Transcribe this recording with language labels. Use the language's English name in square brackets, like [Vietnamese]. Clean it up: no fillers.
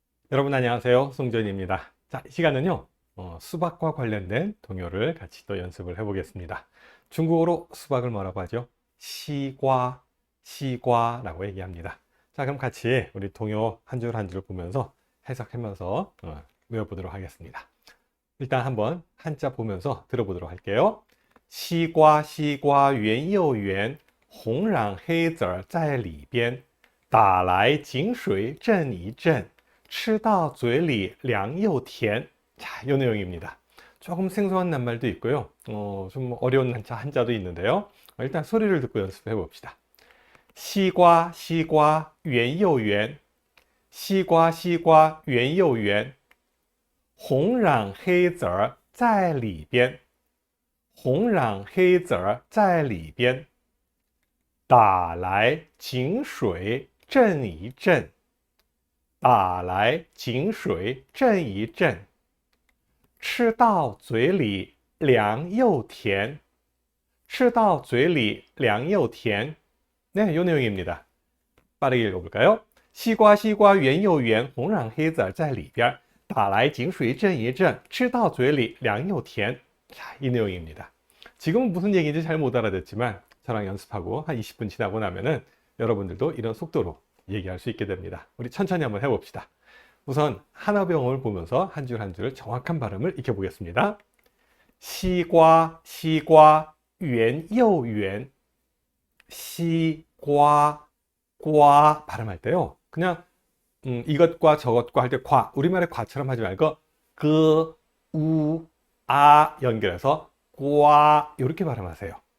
[Korean] 여러분 안녕하세요, 송전입니다. 자, 이 시간은요 수박과 관련된 동요를 같이 또 연습을 해보겠습니다. 중국어로 수박을 뭐라고 하죠? 시과, 시과라고 얘기합니다. 자, 그럼 같이 우리 동요 한 줄 한 줄 보면서 해석하면서 외워보도록 하겠습니다. 일단 한번 한자 보면서 들어보도록 할게요. [Chinese] 시과 시과 圆又圆，红染黑籽儿在里边，打来井水震一震，吃到嘴里凉又甜. [Korean] 자, 이 내용입니다. 조금 생소한 낱말도 있고요. 좀 어려운 한자도 있는데요. 일단 소리를 듣고 연습해 봅시다. [Chinese] 시과 시과 圆又圆，西瓜圆又圆，红染黑籽儿在里边，红染黑籽儿在里边，打来井水震一震，打来井水震一震，吃到嘴里凉又甜，吃到嘴里凉又甜. [Korean] 네, 요 내용입니다. 빠르게 읽어볼까요? [Chinese] 시과 시과 圆又圆，红染黑籽儿在里边，打来井水震一震，吃到嘴里凉又甜. [Korean] 자, 이 내용입니다. 지금은 무슨 얘기인지 잘 못 알아듣지만 저랑 연습하고 한 20분 지나고 나면은 여러분들도 이런 속도로 얘기할 수 있게 됩니다. 우리 천천히 한번 해봅시다. 우선 한어병을 보면서 한 줄 한 줄 정확한 발음을 익혀보겠습니다. [Chinese] 시과 시과 圆又圆, [Korean] 시과 과 발음할 때요, 그냥 이것과 저것과 할 때 과, 우리말의 과처럼 하지 말고 그, 우, 아 연결해서 과 이렇게 발음하세요.